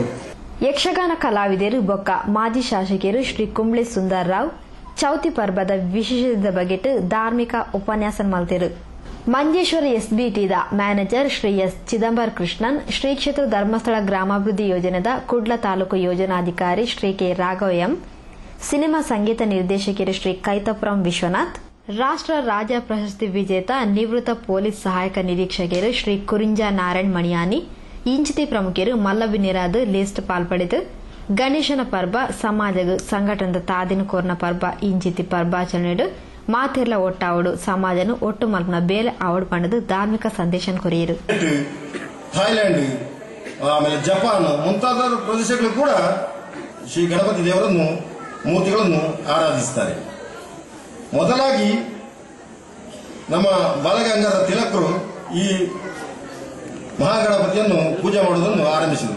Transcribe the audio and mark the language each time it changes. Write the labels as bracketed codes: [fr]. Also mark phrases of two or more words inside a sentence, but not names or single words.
[tcy] ಯಕ್ಷಗಾನ ಕಲಾವಿದರು ಬೊಕ್ಕ ಮಾಜಿ ಶಾಸಕರು ಶ್ರೀ ಕುಂಬ್ಳೆ ಸುಂದರ್ ರಾವ್ ಚೌತಿ ಪರ್ಬದ ವಿಶೇಷದ ಬಗೆಟ್ ಧಾರ್ಮಿಕ ಉಪನ್ಯಾಸ ಮಲ್ತಿರು. ಮಂಜೇಶ್ವರ ಎಸ್ಬಿಟಿದ ಮ್ಯಾನೇಜರ್ ಶ್ರೀ ಎಸ್ ಚಿದಂಬರ ಕೃಷ್ಣನ್, ಶ್ರೀ ಕ್ಷೇತ್ರ ಧರ್ಮಸ್ಥಳ ಗ್ರಾಮಾಭಿವೃದ್ಧಿ ಯೋಜನೆದ ಕುಡ್ಲ ತಾಲೂಕು ಯೋಜನಾಧಿಕಾರಿ ಶ್ರೀ ಕೆ ರಾಘವ ಎಂ, ಸಿನಿಮಾ ಸಂಗೀತ ನಿರ್ದೇಶಕರು ಶ್ರೀ ಕೈತಪುರಂ ವಿಶ್ವನಾಥ್, ರಾಷ್ಟ್ರ ರಾಜ್ಯ ಪ್ರಶಸ್ತಿ ವಿಜೇತ ನಿವೃತ್ತ ಪೊಲೀಸ್ ಸಹಾಯಕ ನಿರೀಕ್ಷಕರು ಶ್ರೀ ಕುರಿಂಜಾ ನಾರಾಯಣ್ ಮಣಿಯಾನಿ ಇಂಚಿತಿ ಪ್ರಮುಖರು ಮಲ್ಲಬಿನಿರಾದ ಲಿಸ್ಟ್ ಪಾಲ್ಪಡಿತು. ಗಣೇಶನ ಪರ್ಬ ಸಮಾಜ ಸಂಘಟನದ ತಾದಿನ ಕೋರ್ನ ಪರ್ಬ ಇಂಚಿತಿ ಪರ್ಬಾಚರಣೆಡು ಮಾತೆರ್ಲ ಒಟ್ಟಾವಡು ಸಮಾಜನು ಒಟ್ಟು ಮಲ್ಪನ ಬೇಲೆ ಆವಡು ಪಂಡದು ಧಾರ್ಮಿಕ ಸಂದೇಶ ಕೊರಿಯರು. [kn] ಥೈಲ್ಯಾಂಡ್ ಆಮೇಲೆ ಜಪಾನ್ ಮುಂತಾದ ಪ್ರದೇಶಗಳು ಕೂಡ ಶ್ರೀ ಗಣಪತಿ ದೇವರನ್ನು ಮೂರ್ತಿಗಳನ್ನು ಆರಾಧಿಸುತ್ತಾರೆ. ಮೊದಲಾಗಿ ನಮ್ಮ ಬಾಲಗಂಗಾಧರ ತಿಲಕರು ಈ ಮಹಾಗಣಪತಿಯನ್ನು ಪೂಜೆ ಮಾಡುವುದನ್ನು ಆರಂಭಿಸಿದರು.